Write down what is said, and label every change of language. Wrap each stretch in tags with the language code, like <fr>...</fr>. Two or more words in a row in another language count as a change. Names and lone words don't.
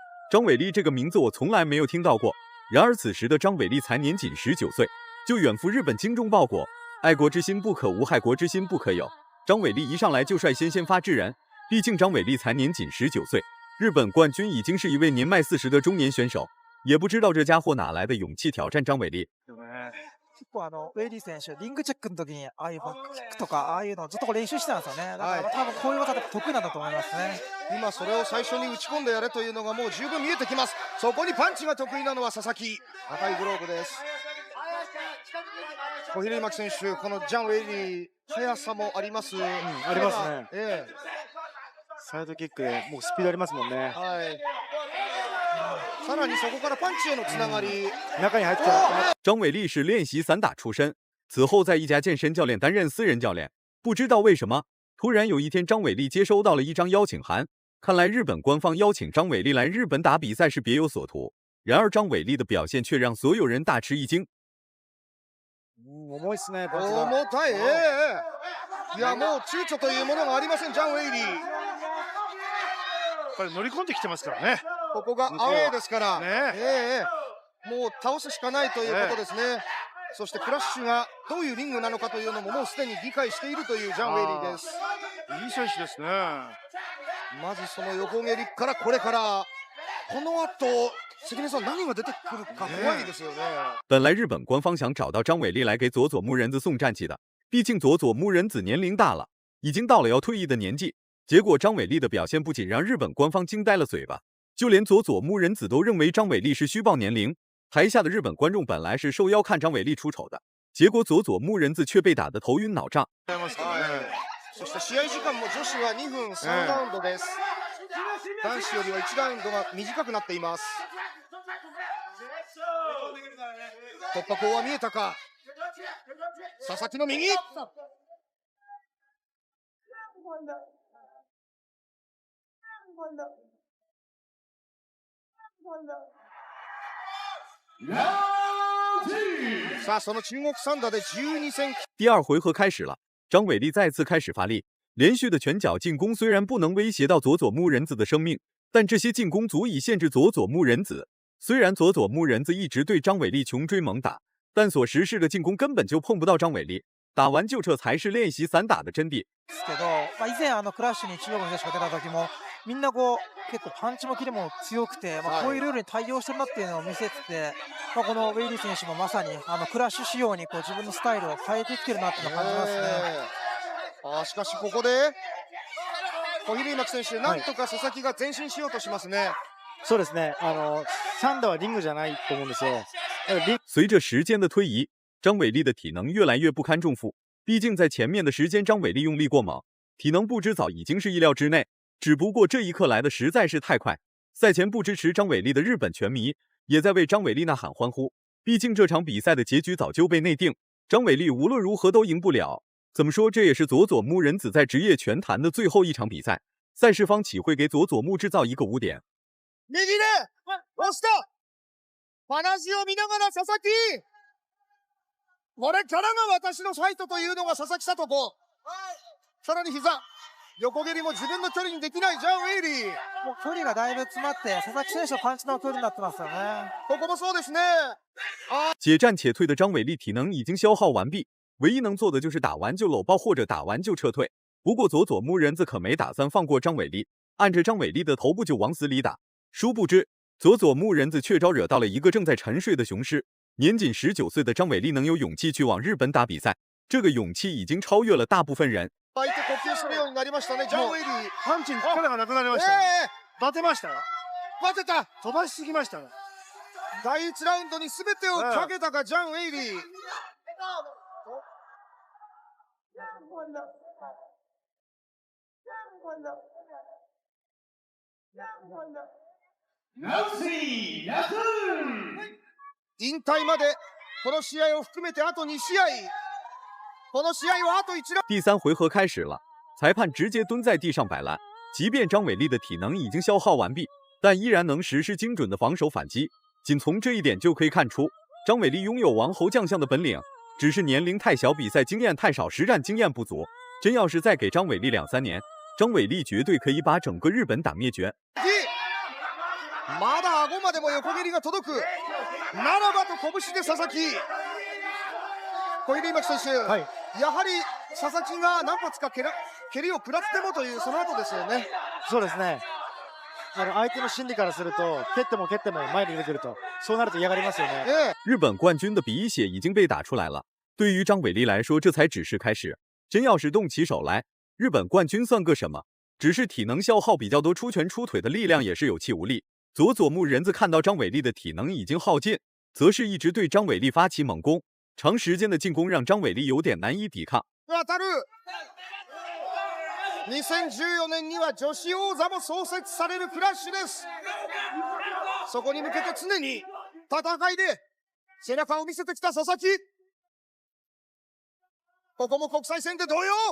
<zh>张伟丽这个名字我从来没有听到过。然而此时的张伟丽才年仅19岁，就远赴日本精忠报国，爱国之心不可无，害国之心不可有。张伟丽一上来就率先发制人，毕竟张伟丽才年仅19岁，日本冠军已经是一位年迈40的中年选手。也不知道这家伙哪来的勇气挑战张伟丽。</zh> <ja>結構ウェイリー選手、リングチェックの時にああいうバックキックとかああいうのをずっと練習してたんですよね。だから多分こういう技で得意なんだと思いますね。今それを最初に打ち込んでやれというのがもう十分見えてきます。そこにパンチが得意なのは佐々木。赤いグローブです。小比類巻選手、このジャン・ウェイリー、速さもあります。ありますね。サイドキックでもうスピードありますもんね。はい。さらにそこからパンチへのつながり。中に入っちゃう。</ja> <zh>张伟丽是练习散打出身，此后在一家健身教练担任私人教练。不知道为什么，突然有一天张伟丽接收到了一张邀请函，看来日本官方邀请张伟丽来日本打比赛是别有所图。然而张伟丽的表现却让所有人大吃一惊。</zh> <ja>重いですね、パンチが。重たい、いやもう躊躇というものがありません、ジャン・ウェイリー。やっぱり乗り込んできてますからね。ここがアウェーですから、ねもう倒すしかないということですね。そしてクラッシュがどういうリングなのかというのももうすでに理解しているというジャン・ウェイリーです。いい選手ですね。まずその横蹴りからこれからこの後関根さん何が出てくるか怖いですよね。</ja> <zh>本来日本官方想找到张伟丽来给佐佐木仁子送战绩的，毕竟佐佐木仁子年龄大了，已经到了要退役的年纪。结果张伟丽的表现不仅让日本官方惊呆了嘴巴，就连佐佐木仁子都认为张伟丽是虚报年龄。台下的日本观众本来是受邀看张伟丽出丑的，结果佐佐木仁子却被打得头晕脑胀。</zh> <ja>そして試合時間も女子は2分3ラウンドです。男子よりは1ラウンドが短くなっています。突破口は見えたか。佐々木の右。さあその中国三打で12戦。</ja> <zh>第二回合开始了，张伟丽再次开始发力，连续的拳脚进攻虽然不能威胁到佐佐木仁子的生命，但这些进攻足以限制佐佐木仁子。虽然佐佐木仁子一直对張偉麗窮追猛打，但所实施的进攻根本就碰不到張偉麗，打完就撤才是练习散打的真谛。</zh> <ja>ですけど、以前クラッシュに中国の選手が出た時もみんな結構パンチもキレも強くて、こういうルールに対応してるなっていうのを見せてて、このウェイリー選手もまさにクラッシュ仕様に自分のスタイルを変えてきてるなっていうのを感じますね。しかしここで小比類巻選手、なんとか佐々木が前進しようとしますね。そうですね。三打はリングじゃないと思うんですよ。</ja> <zh>随着时间的推移，张伟丽的体能越来越不堪重负。毕竟在前面的时间，张伟丽用力过猛，体能不支早已经是意料之内。只不过这一刻来的实在是太快，赛前不支持张伟丽的日本拳迷也在为张伟丽呐喊欢呼。毕竟这场比赛的结局早就被内定，张伟丽无论如何都赢不了。怎么说，这也是佐佐木仁子在职业拳坛的最后一场比赛。赛事方岂会给佐佐木制造一个污点？</zh> <ja>右で押した。話を見ながら佐々木。これからが私のファイトというのが佐々木聡子。さらに膝。横蹴りも自分の距離にできないジャン・ウェイリー。もう距離がだいぶ詰まって佐々木選手のパンチの距離になってますよね。ここもそうですね。</ja> <zh>且战且退的张伟丽体能已经消耗完毕，唯一能做的就是打完就搂抱或者打完就撤退。不过佐佐木仁子可没打算放过张伟丽，按着张伟丽的头部就往死里打。殊不知佐佐木仁子却招惹到了一个正在沉睡的雄狮。年仅19岁的张伟丽能有勇气去往日本打比赛，这个勇气已经超越了大部分人。</zh> <ja>相手呼吸するようになりましたね、ジャン・ウェイリー。パンチに力がなくなりましたね。バテましたよ。バテた。飛ばしすぎましたね。第1ラウンドに全てをかけたか、ジャン・ウェイリー。引退までこの試合を含めてあと2試合。この試合はあと1ラウンド。</ja> <zh>第三回合开始了，裁判直接蹲在地上摆烂。即便张伟丽的体能已经消耗完毕，但依然能实施精准的防守反击。仅从这一点就可以看出，张伟丽拥有王侯将相的本领，只是年龄太小，比赛经验太少，实战经验不足。真要是再给张伟丽2、3年，张伟丽绝对可以把整个日本打灭绝。</zh> <ja>まだ顎までも横蹴りが届く。ならばと拳で佐々木。小比類巻選手、やはり佐々木が何発か蹴りを食らってもというその後ですよね。そうですね。相手の心理からすると蹴っても蹴っても前に出てくると、そうなると嫌がりますよね。</ja> <zh>日本冠军的鼻血已经被打出来了。对于张伟丽来说，这才只是开始。真要是动起手来，日本冠军算个什么？只是体能消耗比较多，出拳出腿的力量也是有气无力。佐佐木仁子看到张伟丽的体能已经耗尽，则是一直对张伟丽发起猛攻。长时间的进攻让张伟丽有点难以抵抗。</zh> <ja>当たる。2014年には女子王座も創設されるクラッシュです。そこに向けて常に戦いで背中を見せてきた佐々木。ここも国際戦で同様。</ja>